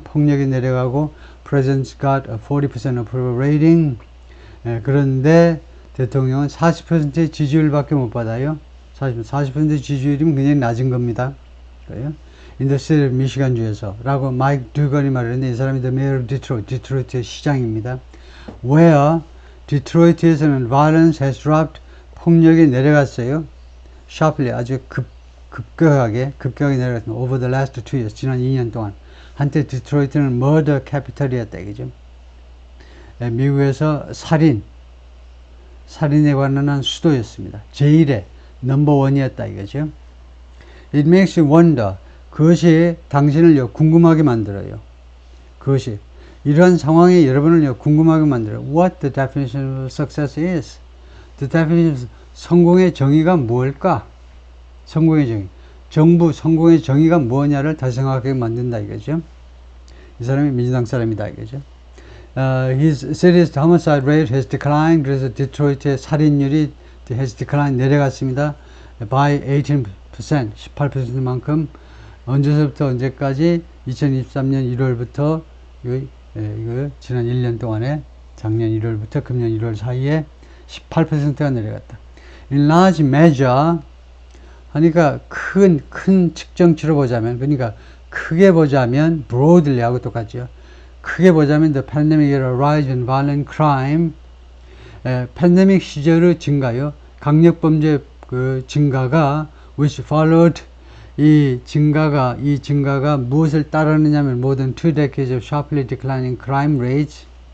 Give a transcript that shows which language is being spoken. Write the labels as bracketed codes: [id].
[ko] 폭력이 내려가고 [en] President's got a 40% approval rating. [ko] 그런데 대통령은 40%의 지지율밖에 못 받아요. 40% 지지율이면 굉장히 낮은 겁니다. 그래요? [en] In the state of [ko] Michigan주에서 라고 마이크 듀건이 말했는데 이 사람이 [en] the mayor of Detroit, [ko] 디트로이트의 시장입니다. [en] Where [ko] 디트로이트에서는 [en] violence has dropped. [ko] 폭력이 내려갔어요. Sharply, 아주 급격하게 내려갔습니다. [en] Over the last 2 years, [ko] 지난 2년 동안. 한때 디트로이트는 murder capital이었다, 이거죠. 미국에서 살인에 관한 수도였습니다. 제1의 넘버1이었다, 이거죠. [en] It makes you wonder. [ko] 그것이 당신을 궁금하게 만들어요. 그것이. 이러한 상황이 여러분을 궁금하게 만들어요. [en] What the definition of success is. The definition of [ko] 성공의 정의가 뭘까? 성공의 정의. 정부 성공의 정의가 뭐냐를 다시 생각하게 만든다 이거죠. 이 사람이 민주당 사람이다 이거죠. [en] His city's homicide rate has declined. [ko] 그래서 디트로이트의 살인율이 [en] has declined [ko] 내려갔습니다. By 18%, 18%만큼 언제서부터 언제까지 2023년 1월부터 이거 지난 1년 동안에 작년 1월부터 금년 1월 사이에 18%가 내려갔다. [en] In large measure [ko] 하니까 큰 측정치로 보자면, 그러니까 크게 보자면 broadly하고 똑같죠. 크게 보자면 [en] the pandemic era rise in violent crime. [ko] 팬데믹 시절의 증가요. 강력범죄 그 증가가 [en] which followed [ko] 이 증가가 무엇을 따르느냐면 [en] more than 2 decades of sharply declining crime rates.